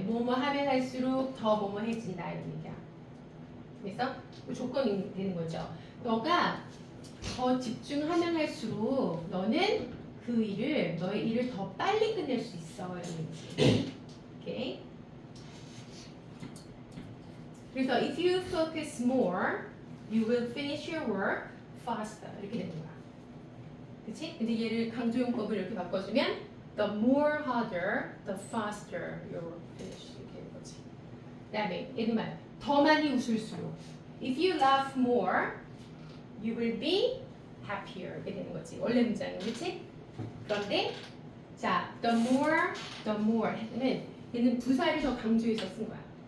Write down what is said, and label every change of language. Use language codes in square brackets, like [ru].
[ko] 뭐뭐 하면 할수록 더 뭐뭐 해진다 이런 얘기야. 그래서 그 조건이 되는 거죠. 너가 더 집중하면 할수록 너는 그 일을 너의 일을 더 빨리 끝낼 수 있어 이런 얘기지. 오케이. 그래서 [en] if you focus more, you will finish your work faster [ko] 이렇게 되는 거야. 그치? 근데 얘를 강조용법을 이렇게 바꿔주면 [en] the more harder, the faster your work finish [ko] 이렇게 되는 거지. 그 다음에 얘는 말 더 많이 웃을수록 [en] if you laugh more, you will be happier [ko] 이렇게 되는 거지. 원래 문장은 그치? 그런데 자, the more 는 얘는 부사를 더 강조해서 쓴 거야.